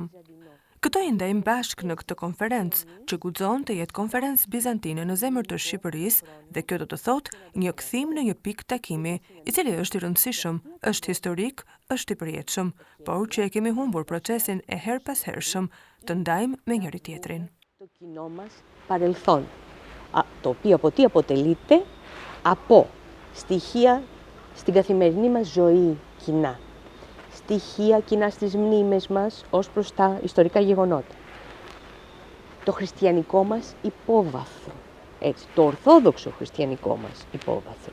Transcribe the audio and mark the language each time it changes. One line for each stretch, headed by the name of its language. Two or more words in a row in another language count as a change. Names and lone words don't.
Albanian: Këto i ndajmë bashkë në këtë konferencë, që guxon të jetë konferencë bizantine në zemër të Shqipërisë, dhe kjo do të thotë një kthim në një pikë takimi, i cili është i rëndësishëm, është historik, është i përjetshëm, por që e kemi humbur procesin e her pas hershëm të ndajmë me njëri tjetrin.
Greek: Το κοινό μας παρελθόν, το οποίο από τι αποτελείται? Από στοιχεία στην καθημερινή μας ζωή κοινά. Στοιχεία κοινά στις μνήμες μας ως προς τα ιστορικά γεγονότα. Το χριστιανικό μας υπόβαθρο, έτσι, το ορθόδοξο χριστιανικό μας υπόβαθρο.